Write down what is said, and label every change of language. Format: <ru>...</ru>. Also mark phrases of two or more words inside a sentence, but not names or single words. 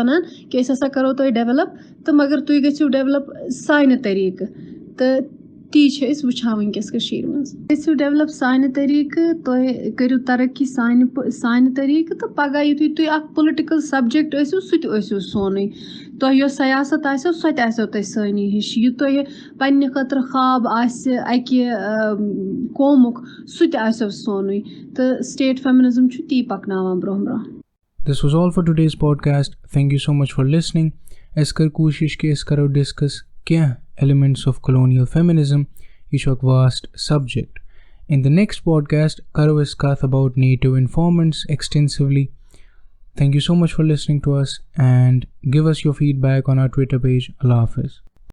<ks>وَنان کہِ أسۍ ہسا کرو تۄہہِ ڈیولَپ تہٕ مگر تُہۍ گٔژھِو ڈیولَپ سانہِ طٔریٖقہٕ تہٕ تی چھِ أسۍ وٕچھان وٕنکیٚس کٔشیٖرِ منٛز گٔژھِو ڈیولَپ سانہِ طٔریٖقہٕ تُہۍ کٔرِو ترقی سانہِ طٔریٖقہٕ تہٕ پگاہ یِتھُے تُہۍ اکھ</ks> <en>political subject</en> <ks>ٲسِو سُہ تہِ ٲسِو سونُے تۄہہِ یۄس سیاست آسیو سۄ تہِ آسیو تۄہہِ سٲنی ہِش یہِ تۄہہِ پنٕنہِ خٲطرٕ خواب آسہِ اَکہِ قومُک سُہ تہِ آسیو سونُے تہٕ</ks> <en>state feminism</en> <ks>چھُ تی پَکناوان برونٛہہ برونٛہہ.</ks> <en>This was all for today's podcast. Thank you so much for listening.</en> <ks>أسۍ کٔر کوٗشِش کہِ أسۍ کَرو ڈِسکس کینٛہہ</ks> <en>elements of colonial feminism.</en> <ks>یہِ چھُ اکھ</ks> <en>vast subject. In the next podcast,</en> <ks>کَرو أسۍ کَتھ</ks> <en>about native informants extensively. Thank you so much for listening to us and give us your feedback on our Twitter page.</en> <ar>الله حافظ.</ar>